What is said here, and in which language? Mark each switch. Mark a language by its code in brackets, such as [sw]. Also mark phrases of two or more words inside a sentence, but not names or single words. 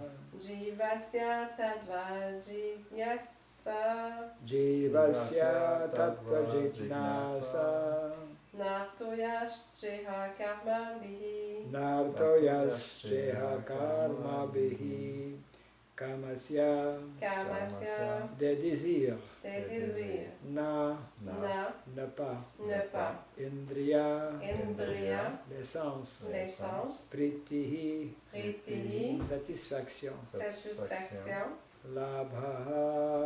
[sa] जीवस्य तत्त्व जिज्ञासा जीवस्य तत्त्व जिज्ञासा नर्तो यश्तेह कर्म बिहि नर्तो यस्चेह कर्म बिहि कामस्य Kamasya [fr] des désirs des désirs [sa] Na Na [fr] ne pas ne pas [sa] Indriya Indriya [fr] les sens les sens [sa] Pritihi Pritihi [fr] satisfaction satisfaction [sa] Labha